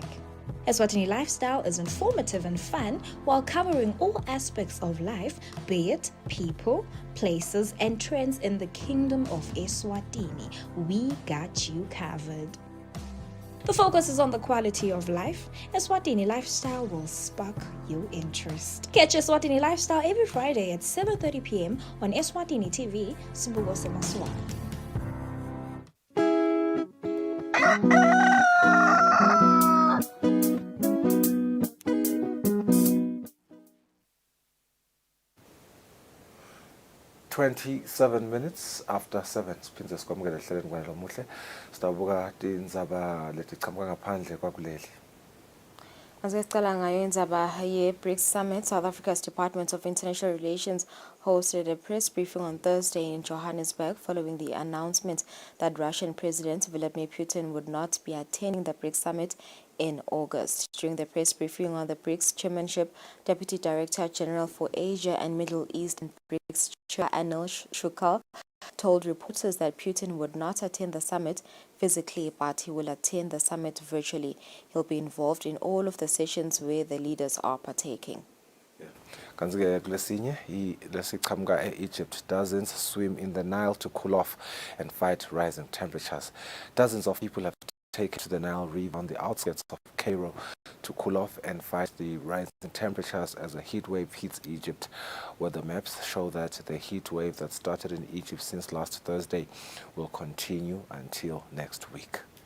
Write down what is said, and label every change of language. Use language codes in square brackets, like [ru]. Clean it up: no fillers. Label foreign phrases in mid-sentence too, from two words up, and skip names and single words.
[en] Eswatini Lifestyle is informative and fun while covering all aspects of life, be it people, places, and trends in the Kingdom of Eswatini. We got you covered. The focus is on the quality of life. Eswatini Lifestyle will spark your interest. Catch Eswatini Lifestyle every Friday at 7:30 p.m. on Eswatini TV, Sibuko Semaswati. 27 minutes after 7 [ss] siphindze sikwamukele ehlelweni kwalo muhle sitabuka tindzaba letichamuka ngaphandle kwakuleli. Azicala ngayo indzaba ye-BRICS Summit. [en] South Africa's Department of International Relations hosted a press briefing on Thursday in Johannesburg following the announcement that Russian President Vladimir Putin would not be attending the BRICS Summit in August. During the press briefing on the BRICS chairmanship, Deputy Director General for Asia and Middle East and BRICS Chair Anil Shukla told reporters that Putin would not attend the summit physically, but he will attend the summit virtually. He'll be involved in all of the sessions where the leaders are partaking. [ss] Kanzike kulesinye lesichamuka e-Egypt, [en] dozens swim in the Nile to cool off and fight rising temperatures. Dozens of people have taken to the Nile River on the outskirts of Cairo to cool off and fight the rising temperatures as a heat wave hits Egypt. Weather maps show that the heat wave that started in Egypt since last Thursday will continue until next week.